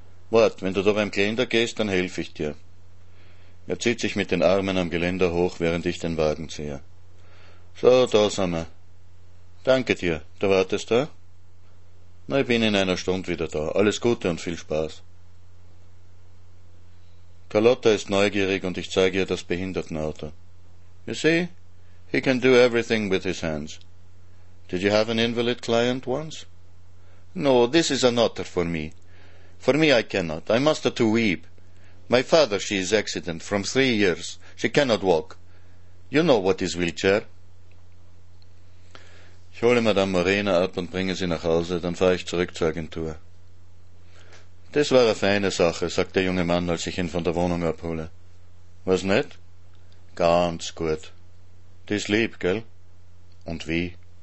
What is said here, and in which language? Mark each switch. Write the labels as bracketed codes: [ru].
[de] Wart, wenn du da beim Geländer gehst, dann helfe ich dir. Er zieht sich mit den Armen am Geländer hoch, während ich den Wagen ziehe. So, da sind wir. Danke dir. Da wartest du? Na, ich bin in einer Stunde wieder da. Alles Gute und viel Spaß. Carlotta ist neugierig und ich zeige ihr das Behindertenauto. [en] You see, he can do everything with his hands. Did you have an invalid client once? No, this is an otter for me. For me I cannot. I must have to weep. My father, she is accident from 3 years. She cannot walk. You know what is wheelchair. [de] Ich hole Madame Morena ab und bringe sie nach Hause, dann fahre ich zurück zur Agentur. Das war eine feine Sache, sagt der junge Mann, als ich ihn von der Wohnung abhole. Was nicht? Ganz gut. Die ist lieb, gell? Und wie?